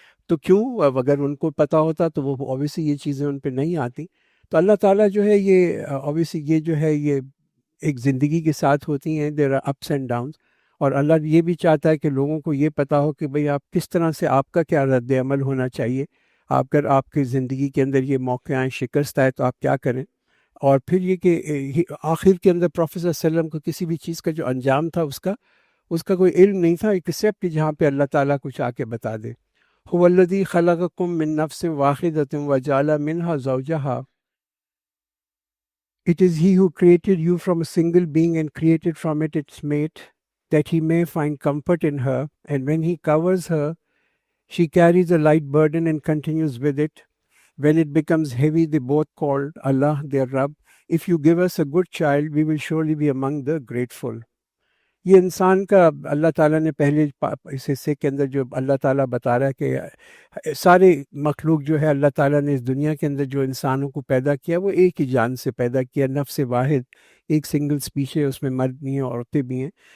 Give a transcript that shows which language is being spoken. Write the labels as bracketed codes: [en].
[ur] تو کیوں اگر ان کو پتہ ہوتا تو وہ اوبیسلی یہ چیزیں ان پہ نہیں آتی۔ تو اللہ تعالیٰ جو ہے یہ اوبیسلی یہ جو ہے یہ ایک زندگی کے ساتھ ہوتی ہیں، [en] there are ups and downs, [ur] اور اللہ یہ بھی چاہتا ہے کہ لوگوں کو یہ پتہ ہو کہ بھئی آپ کس طرح سے، آپ کا کیا رد عمل ہونا چاہیے، اگر آپ کی زندگی کے اندر یہ موقع آئیں، شکست آئے تو آپ کیا کریں۔ اور پھر یہ کہ آخر کے اندر پروفیٹ صلی اللہ علیہ وسلم کو کسی بھی چیز کا جو انجام تھا اس کا کوئی علم نہیں تھا ایکسیپٹ کہ جہاں پہ اللہ تعالیٰ کچھ آ کے بتا دے. [ar] هو الذی خلقکم من نفس واحدۃ وجعل منها زوجها. [en] It is he who created you from a single being and created from it its mate, that he may find comfort in her, and when he covers her, she carries a light burden and continues with it. When it becomes heavy, they both call Allah their Rabb. If you give us a good child, we will surely be among the grateful. [ur] یہ انسان کا اللہ تعالیٰ نے پہلے اس حصے کے اندر جو اللہ تعالیٰ بتا رہا ہے کہ سارے مخلوق جو ہے اللہ تعالیٰ نے اس دنیا کے اندر جو انسانوں کو پیدا کیا وہ ایک ہی جان سے پیدا کیا، نفس واحد، ایک سنگل اسپیش ہے، اس میں مرد بھی ہیں عورتیں بھی ہیں.